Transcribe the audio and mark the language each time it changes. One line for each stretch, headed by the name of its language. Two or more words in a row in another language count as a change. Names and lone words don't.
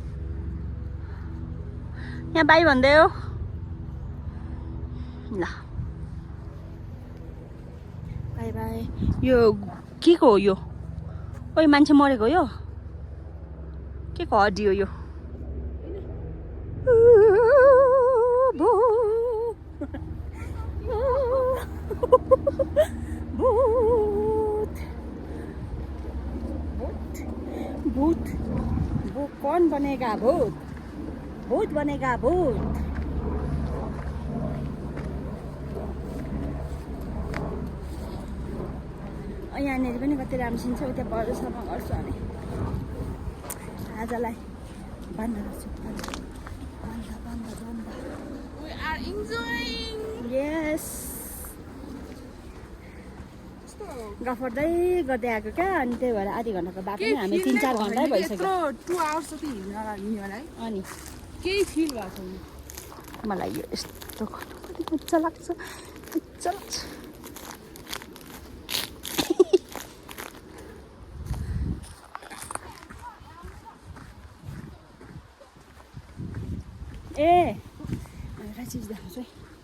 Nepali: यहाँ बाई भन्दै हो ल। बाई बाई। यो के को हो यो? ओइ मान्छे मरेको हो यो? के को हड्डी हो यो?
Hindi: भूत वो कौन बनेगा भूत? भूत बनेगा भूत।
Nepali: यहाँनिर पनि कति राम्रो सिन छ। उता परसम्म गर्छु अनि आजलाई बन्द गर्छु। बन्द।
English: We are enjoying. Yes.
Nepali: गफर्दै गर्दै आएको क्या। अनि त्यही भएर आधी घन्टाको बाटो नै हामी 3-4 घन्टै भइसक्यो। 2 आवर्स जति हिँड्न होला है। अनि केही फिल भएको छैन मलाई यो यस्तो कति मजा लाग्छ। ए एउटा चिज देखाउँछु है।